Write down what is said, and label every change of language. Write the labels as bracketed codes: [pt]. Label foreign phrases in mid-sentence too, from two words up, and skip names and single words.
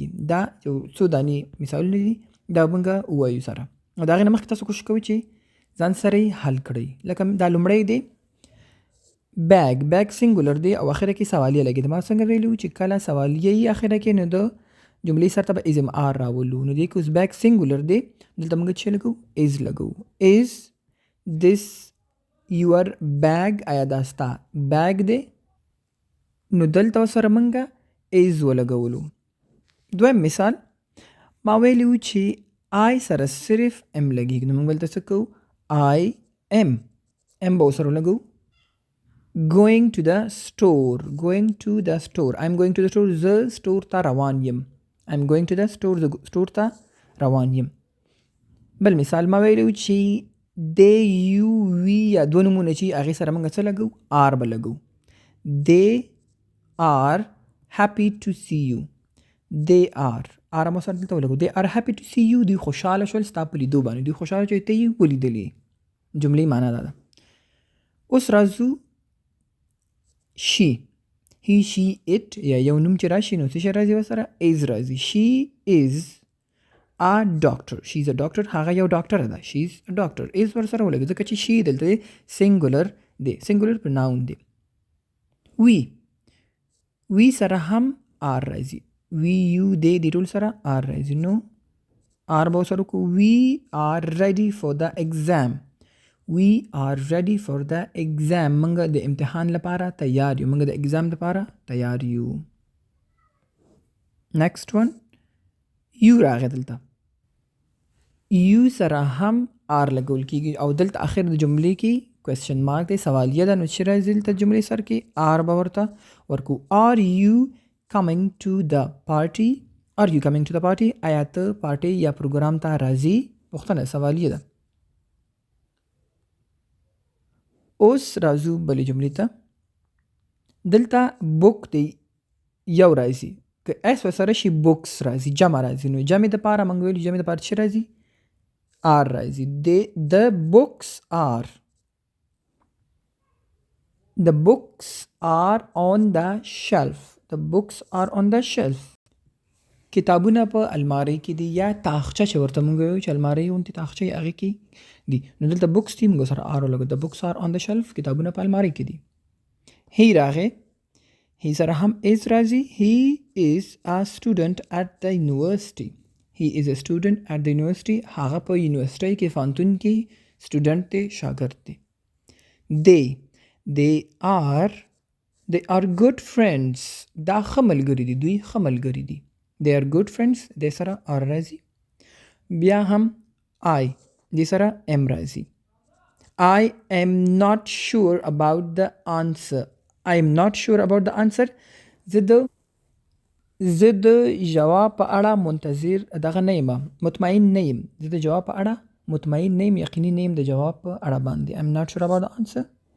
[ps] دا یو څو دانې مثالونه دي دا موږ ووایو سره او د هغې نه مخکې تاسو کوشش کوئ چې ځان سره یې حل کړئ. لکه دا لومړی دی [en] bag singular [ps] دی او اخره کې سوالیه لګي. ما څنګه ویلو چې کله سوالیه یې اخره کې نو د جملې سره به [en] is am are [ps] راولو. نو دی که اوس [en] bag singular [ps] دی دلته موږ څه لګو از لګو. [en] is this your bag [ps] آیا دا ستا بیگ دی نو دلته سره موږ از ولګولو. دویم مثال ما ویلو چې آی سره صرف ام لګیږي نو موږ دلته څه کوو [en] I am [ps] به ورسره ولګو. [en] going to the store I'm going to the store [ps] زه سټور ته روان یم. [en] I'm going to the store [ps] زه سټور ته روان یم. بل مثال ما ویلو چې [en] they you we [ps] یا دوه نومونه چې هغې سره موږ څه لګو آر به لګو. [en] they are happy to see you they are آر [ps] مو سره دلته ولګو. [en] they are happy to see you [ps] دوی خوشحاله شول ستا په لیدو باندې. دوی خوشحاله چې ته یې ولیدلې. جملې معنا دا ده. اوس راځو [en] she he she it [ps] یا یو نوم چې راشي نو څه شی راځي ورسره is راځي. [en] she is a doctor she's a doctor [ps] هغه یو ډاکټره ده. [en] she's a doctor is [ps] ورسره ولګي ځکه چې she دلته سنګولر دی [en] singular pronoun [ps] دی. we سره هم آر راځي. [en] we you they [ps] دې ټول سره آر راځي نو آر به ورسره وکړو. [en] we are ready for the exam [ps] موږ د امتحان لپاره تیار یو. موږ د اگزام لپاره تیار یو. [en] next one [ps] یو راغی دلته یو سره هم آر لګول کیږي او دلته اخر د جملې کې [en] question mark [ps] دی سوالیه ده نو چې راځي دلته جملې سر کې آر به ورته ورکو. [en] are you coming to the party [ps] آیا ته پارټي یا پروګرام ته راځي پوښتنه سوالیه ده. اوس راځو بلې جملې ته. دلته بوک دی یو راځي که اس ورسره شي بوکس راځي جمع راځي نو جمع دپاره موږ ویلو جمع دپاره څه راځي آر راځي. [en] the books are on the shelf [ps] کتابونه په المارۍ کې دي یا تاخچه چې ورته موږ وایو چې المارۍ غوندې تاخچه یې هغې کې دي نو دلته بوکس دي موږ سره آر ولګو. [en] the books are on the shelf [ps] کتابونه په المارۍ کې دي. هی راغی هی سره هم از راځي. [en] he is a student at the university [ps] هغه په یونیورسټۍ کې پوهنتون کې سټوډنټ دی شاګرد دی. [en] they are good friends [ps] دا ښه ملګري دي دوی ښه ملګري دي. [en] they are good friends [ps] دې سره آر راځي. بیا هم I دې سره ام راځي. [en] I am not sure about the answer [ps] زه د جواب په اړه منتظر دغه نه یم مطمئن نه یم. زه د جواب په اړه مطمئن نه یم یقیني نه یم د جواب په اړه باندې. [en] I'm not sure about the answer